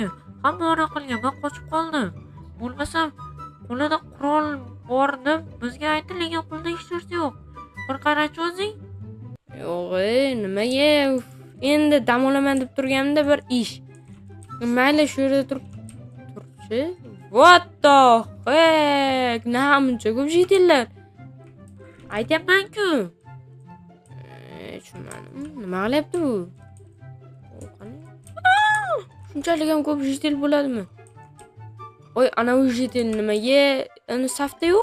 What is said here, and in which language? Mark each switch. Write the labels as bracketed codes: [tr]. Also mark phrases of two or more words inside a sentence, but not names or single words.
[uz] Hamma ona qilgan, men qochib qoldim. Bo'lmasam, qo'lida qurol bor deb bizga aytdi, lekin qo'lida hech narsa yo'q. Bir qarachi o'zing. Yo'q, nimaga? Endi dam olaman deb turganimda bir ish. Mayli, shu yerda turibchi. [en] What the heck? [uz] Namuncha ko'p jitillar. Aytyapman-ku. Nima qilyapti bu? Shunchalik ham ko'p jitil bo'ladimi? Ana u jitil nimaga? Safda yo'q?